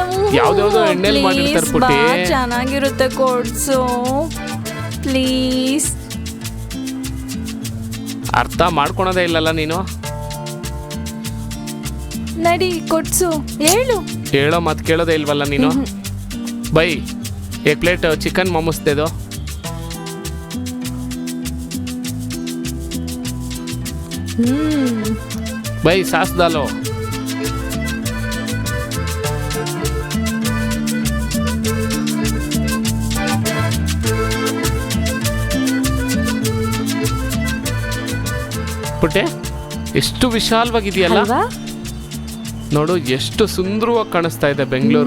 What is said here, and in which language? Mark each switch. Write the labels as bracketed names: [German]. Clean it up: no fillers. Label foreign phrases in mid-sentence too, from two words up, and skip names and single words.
[Kannada] ಯಾವ್ದ್ಯಾವ್ದೋ ಎಣ್ಣೆಲಿ ಮಾಡಿರ್ತಾರೆ ಪುಟಿ. ಚೆನ್ನಾಗಿರುತ್ತೆ ಕೊಡ್ಸು ಪ್ಲೀಸ್. ಅರ್ಥ ಮಾಡ್ಕೊಳೋದೇ ಇಲ್ಲಲ್ಲ ನೀನು. ನಡಿ ಕೊಡ್ಸು, ಹೇಳೋ ಮಾತು ಕೇಳೋದೇ ಇಲ್ವಲ್ಲ ನೀನು. [Hindi] ಬೈ एक प्लेट चिकन मोमोस दे दो. भाई सास डालो. [Kannada] ಪುಟ್ಟೆ, ಎಷ್ಟು ವಿಶಾಲವಾಗಿದೆಯಲ್ಲ ನೋಡು, ಎಷ್ಟು ಸುಂದರವಾಗಿ ಕಾಣಿಸ್ತಾ ಇದೆ ಬೆಂಗಳೂರು.